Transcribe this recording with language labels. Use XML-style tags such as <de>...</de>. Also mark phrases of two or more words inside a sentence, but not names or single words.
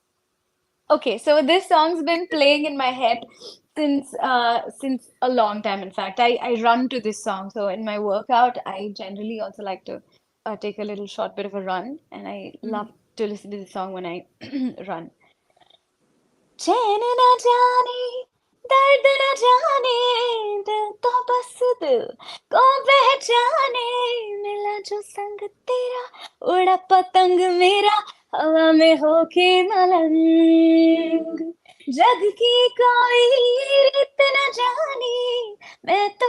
<en>Okay, so this song's been playing in my head since a long time. In fact, I run to this song. So in my workout, I generally also like to take a little short bit of a run, and I love to listen to this song when I run.</en> <hi>चैन न जाने दर्द न जाने दिल तो बस दिल को पहचाने मिला जो संग तेरा उड़ा पतंग मेरा हवा में होके मलंग जग की कोई रीत न जानी मैं तो</hi>